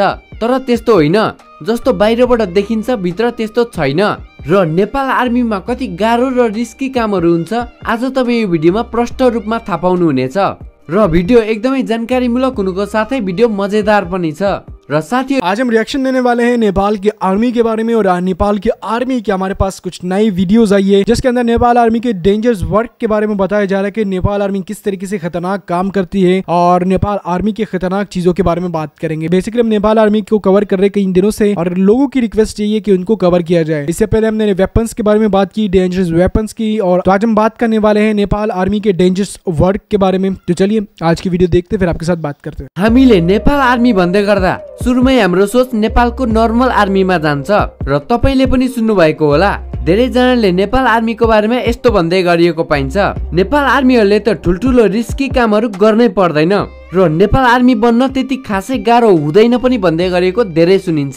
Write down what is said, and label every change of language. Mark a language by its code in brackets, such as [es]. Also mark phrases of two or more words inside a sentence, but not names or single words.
[ne] तर त्यस्तो होइन, जस्तो बाहिरबाट देखिन्छ भित्र त्यस्तो छैन र नेपाल आर्मीमा कति गाह्रो र रिस्की कामहरू हुन्छ आज तपाईँ यो भिडियोमा प्रष्ट रूपमा थाहा पाउनु हुनेछ र भिडियो एकदमै जानकारीमूलक हुनुको साथै भिडियो मजेदार पनि छ। [hi] र साथियों, आज हम रिएक्शन देने वाले हैं नेपाल की आर्मी के बारे में और नेपाल की आर्मी के हमारे पास कुछ नई वीडियोस आई है जिसके अंदर नेपाल आर्मी के [en] dangerous work [hi] के बारे में बताया जा रहा है कि नेपाल आर्मी किस तरीके से खतरनाक काम करती है और नेपाल आर्मी के खतरनाक चीजों के बारे में बात करेंगे। बेसिकली हम नेपाल आर्मी को कवर कर रहे कई दिनों से और लोगों की रिक्वेस्ट यही है कि उनको कवर किया जाए। इससे पहले हमने वेपन्स के बारे में बात की, [en] dangerous weapons [hi] की, और आज हम बात करने वाले हैं नेपाल आर्मी के [en] dangerous work [hi] के बारे में। तो चलिए आज की वीडियो देखते फिर आपके साथ बात करते हैं। [ne] हामीले नेपाल आर्मी भन्दै गर्दा सुरुमै हाम्रो सोच नेपालको नर्मल आर्मीमा जान्छ र तपाईले पनि सुन्नु भएको होला। धेरै जनाले नेपाल आर्मीको बारेमा यस्तो भन्दै गरिएको पाइन्छ, नेपाल आर्मीहरूले त ठुल्ठुलो रिस्की कामहरू गर्नै पर्दैन र नेपाल आर्मी बन्न त्यति खासै गाह्रो हुँदैन पनि भन्दै गरिएको धेरै सुनिन्छ।